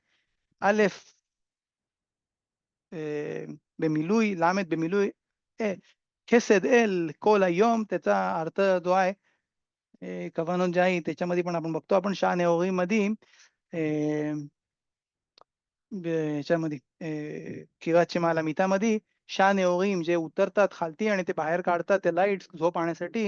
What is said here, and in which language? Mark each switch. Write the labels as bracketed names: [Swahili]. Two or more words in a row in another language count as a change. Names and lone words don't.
[Hebrew] अलेफ במילוי, למד במילוי חסד אל כל היום, [Marathi] त्याचा अर्थ जो आहे कवानोत जाई, त्याच्यामध्ये पण आपण बघतो आपण [Aramaic] שבע נהורין [Marathi] मध्ये ह्याच्यामध्ये [Hebrew] קריאת שמע [Marathi] मितामध्ये [Aramaic] שבע נהורין [Marathi] जे उतरतात खालती आणि ते बाहेर काढतात ते लाईट्स झोप आणण्यासाठी.